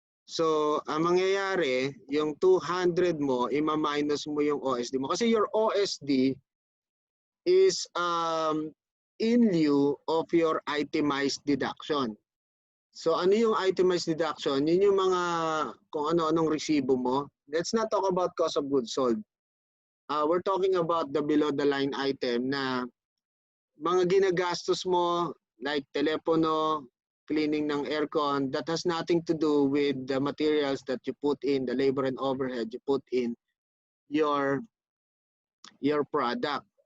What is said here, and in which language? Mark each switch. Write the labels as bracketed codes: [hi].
[tl] So, ang mangyayari, yung 200 mo, ima-minus mo yung OSD mo. [en] Kasi your OSD is in lieu of your itemized deduction. [tl] So, ano yung itemized deduction? Yun yung mga kung ano-anong resibo mo. [en] Let's not talk about cost of goods sold. We're talking about the below the line item [tl] na mga ginagastos mo [en] like telepono, cleaning ng aircon, that has nothing to do with the materials that you put in, the labor and overhead you put in your product.